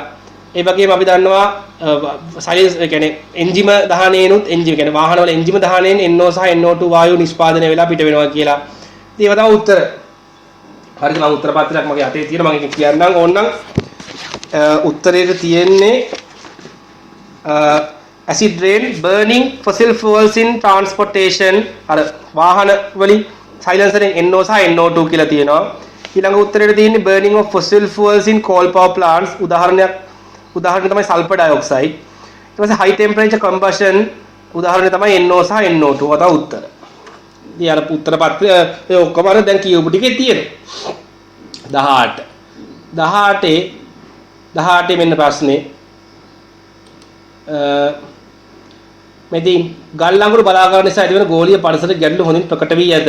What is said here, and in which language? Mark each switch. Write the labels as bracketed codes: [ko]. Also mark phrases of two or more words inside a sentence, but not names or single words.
[si] ඒ වගේම අපි දන්නවා සයිලන්ස් කියන්නේ එන්ජිම දහනේනොත් එන්ජිම කියන්නේ වාහනවල එන්ජිම දහනයෙන් NO සහ NO2 වායු නිෂ්පාදනය වෙලා පිට වෙනවා කියලා. ඉතින් ඒව තමයි උත්තර. හරිද? මම උත්තර පත්‍රයක් මගේ අතේ තියෙන මම ඒක කියන්නම් ඕනනම් උත්තරේට තියෙන්නේ [en] acid rain burning fossil fuels in transportation [si] අර වාහන වලින් සයිලන්සරෙන් NO සහ NO2 කියලා තියෙනවා. ඊළඟ උත්තරේට තියෙන්නේ [en] burning of fossil fuels in coal power plants [si] උදාහරණය තමයි [en] sulfur dioxide. [si] ඊට පස්සේ [en] high temperature combustion [si] උදාහරණය තමයි NO සහ NO2 වත උත්තර. ඉතින් අර උත්තර පත්‍රය ඒ ඔක්කොම අර දැන් කියවපු ටිකේ තියෙනවා. 18 මෙන්න ප්‍රශ්නේ. මෙදී ගල් අඟුරු බලාගන්න නිසා ඇතිවන ගෝලීය පරිසර ගැටලු හොඳින් ප්‍රකට වී ඇත.